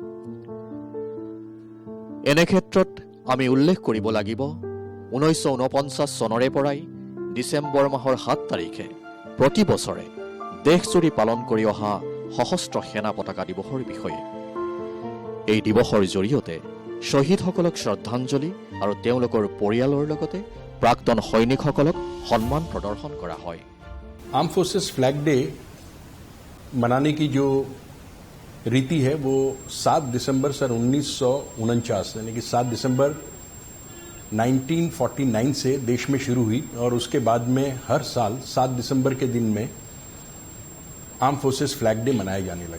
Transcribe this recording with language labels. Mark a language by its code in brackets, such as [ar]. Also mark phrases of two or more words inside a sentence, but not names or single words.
[as] এনে ক্ষেত্ৰত আমি উল্লেখ কৰিব লাগিব 1949 চনৰে পৰাই ডিচেম্বৰ মাহৰ 7 তাৰিখে প্ৰতি বছৰে দেশজুৰি পালন কৰি অহা সশস্ত্ৰ সেনা পতাকা দিৱসৰ বিষয়ে। এই দিৱসৰ জৰিয়তে শ্বহীদসকলক শ্ৰদ্ধাঞ্জলি আৰু তেওঁলোকৰ পৰিয়ালৰ লগতে প্ৰাক্তন সৈনিকসকলক সন্মান প্ৰদৰ্শন কৰা হয়। [en] arm forces flag day [hi] मनाने की जो रीति है वो 7 दिसंबर सन 1949 यानी कि 7 दिसंबर 1949 से देश में शुरू हुई और उसके बाद में हर साल 7 दिसंबर के दिन में [en] arm forces flag day [hi] मनाया जाने लगा।